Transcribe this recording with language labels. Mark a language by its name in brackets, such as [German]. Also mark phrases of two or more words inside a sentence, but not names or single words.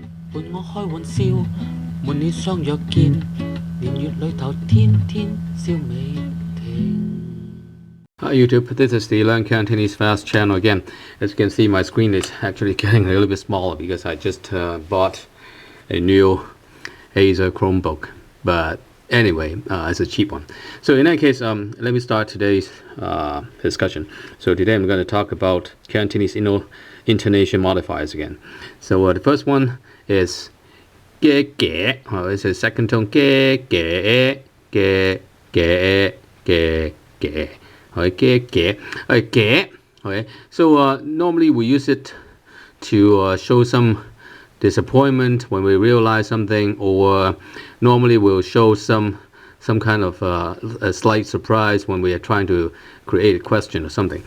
[Cantonese] 伴我開玩笑，悶你相約見，年月裏頭天天笑未停。 [English] Hi YouTube, this is the Learn Cantonese Fast channel again. As you can see, my screen is actually getting a little bit smaller because I just bought a new Acer Chromebook. But anyway, it's a cheap one. So in that case, let me start today's discussion. So today I'm going to talk about Cantonese intonation modifiers again. So the first one is ge ge. It's a second tone ge ge ge ge ge ge. Okay, ge. Okay. So normally we use it to show some disappointment when we realize something, or normally we'll show some kind of a slight surprise when we are trying to create a question or something.